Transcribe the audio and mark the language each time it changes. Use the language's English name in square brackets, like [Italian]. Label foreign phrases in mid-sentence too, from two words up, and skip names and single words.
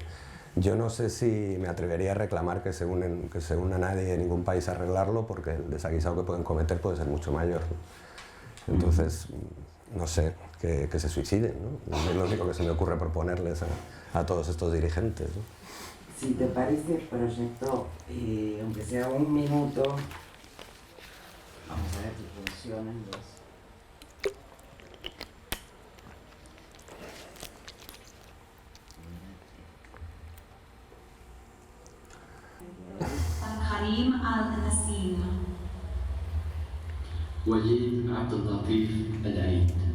[Spanish] Yo no sé si me atrevería a reclamar que se una nadie de ningún país a arreglarlo, porque el desaguisado que pueden cometer puede ser mucho mayor, ¿no? Entonces, no sé, que se suiciden, ¿no? Es lo único que se me ocurre proponerles a todos estos dirigentes, ¿no? Si te parece, proyecto, aunque sea 1 minuto, vamos a ver si funcionan los... Karim Al-Nassim, Walid Abdel-Latif Al-Aid,